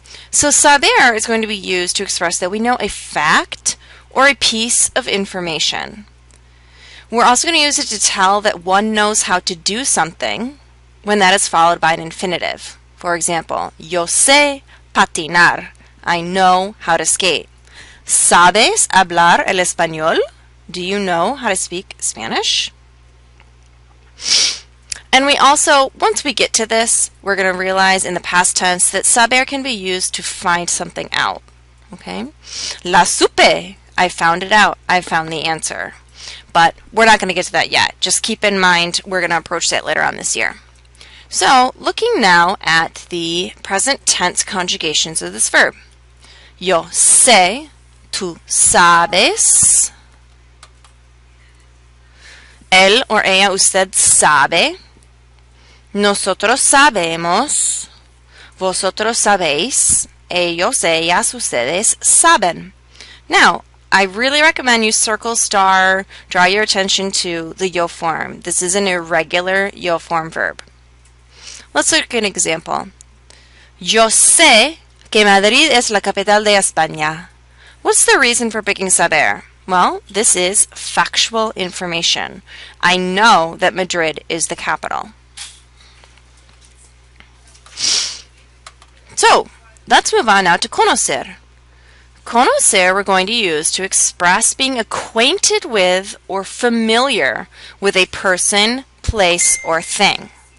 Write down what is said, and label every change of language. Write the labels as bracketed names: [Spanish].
[English] So saber is going to be used to express that we know a fact or a piece of information. We're also going to use it to tell that one knows how to do something when that is followed by an infinitive. For example, [Spanish] yo sé patinar. [English] I know how to skate. [Spanish] ¿Sabes hablar el español? [English] Do you know how to speak Spanish? And we also, once we get to this, we're going to realize in the past tense that saber can be used to find something out. Okay? [Spanish] La supe. [English] I found it out. I found the answer. But we're not going to get to that yet. Just keep in mind we're going to approach that later on this year. So, looking now at the present tense conjugations of this verb. [Spanish] Yo sé, tú sabes. Él or ella, usted sabe. Nosotros sabemos. Vosotros sabéis. Ellos, ellas, ustedes saben. [English] Now, I really recommend you circle, star, draw your attention to the yo form. This is an irregular yo form verb. Let's look at an example. [Spanish] Yo sé que Madrid es la capital de España. [English] What's the reason for picking saber? Well, this is factual information. I know that Madrid is the capital. So, let's move on now to conocer. Conocer we're going to use to express being acquainted with or familiar with a person, place, or thing.